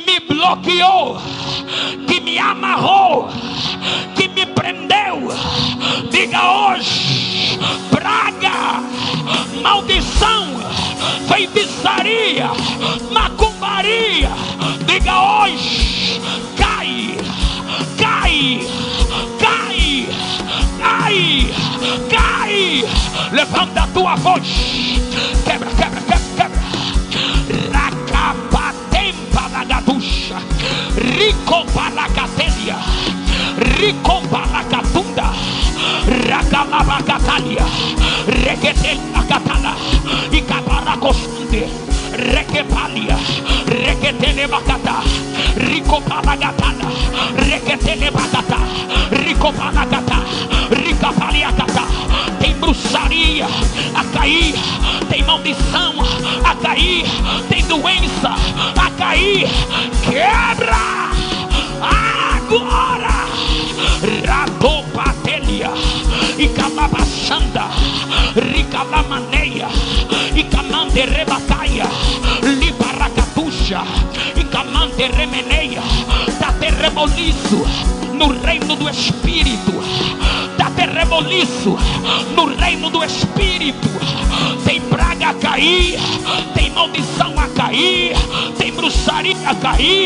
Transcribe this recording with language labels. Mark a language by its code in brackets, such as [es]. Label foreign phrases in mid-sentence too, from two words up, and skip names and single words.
[pt] me bloqueou, que me amarrou, que me prendeu, diga hoje, praga, maldição, feitiçaria, macumbaria, diga hoje, cai, cai, cai, cai, cai. Levanta a tua voz, quebra, quebra, quebra, quebra. Racapatempa da gaducha, ricopa la catelia, ricopa la catunda, racalaba catalia, requetel la catala, e caparacostunde, requepalia, requetele bacata, ricopala gatana, requetele bacata, ricopala gata, ricapalia gata. Tem bruxaria a cair, tem maldição a cair, tem doença a cair. Quebra agora. Radopatelia e calabachanda, ricalamaneia e camande rebataia, libaracatuxa e camande remeneia. Dá terreboliço no reino do Espírito. Dá terreboliço no reino do Espírito. Tem praga a cair, tem maldição a cair, tem bruxaria a cair.